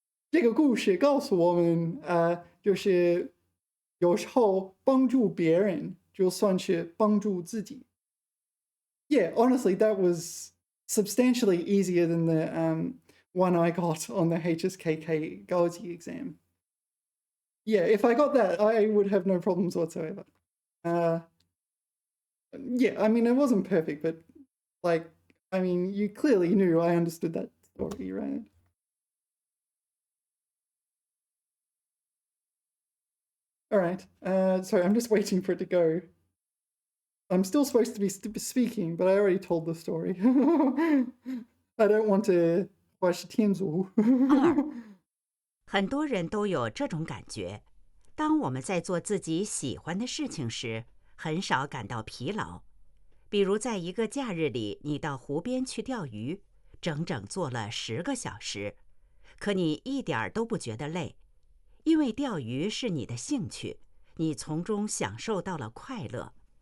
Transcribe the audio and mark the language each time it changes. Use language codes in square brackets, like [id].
[zh] 这个故事告诉我们，就是有时候帮助别人，就算是帮助自己。 [en] Yeah, honestly, that was substantially easier than the one I got on the HSKK Gaoji exam. Yeah, if I got that, I would have no problems whatsoever. Yeah, I mean, it wasn't perfect, but you clearly knew I understood that story, right? All right. Sorry, I'm just waiting for it to go. I'm still supposed to be speaking, but I already told the story. I don't want to watch 天竺。 2. [zh] 很多人都有这种感觉，当我们在做自己喜欢的事情时，很少感到疲劳。比如在一个假日里，你到湖边去钓鱼，整整做了10个小时，可你一点儿都不觉得累，因为钓鱼是你的兴趣，你从中享受到了快乐。